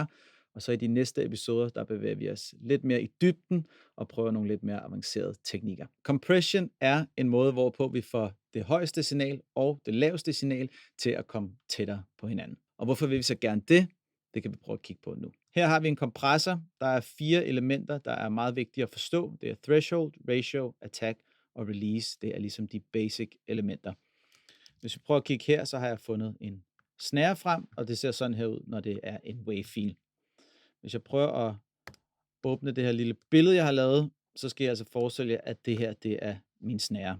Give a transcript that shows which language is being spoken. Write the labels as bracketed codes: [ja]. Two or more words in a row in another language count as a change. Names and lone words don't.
[da] Og så i de næste episoder, der bevæger vi os lidt mere i dybden og prøver nogle lidt mere avancerede teknikker. Compression er en måde, hvorpå vi får det højeste signal og det laveste signal til at komme tættere på hinanden. Og hvorfor vil vi så gerne det? Det kan vi prøve at kigge på nu. Her har vi en kompressor. Der er 4 elementer, der er meget vigtige at forstå. Det er [en] threshold, ratio, attack [da] og release. Det er ligesom de basic elementer. Hvis vi prøver at kigge her, så har jeg fundet en snare frem, og det ser sådan her ud, når det er en wave-fil. Hvis jeg prøver at åbne det her lille billede, jeg har lavet, så skal jeg altså forestille jer, at det her det er min snare.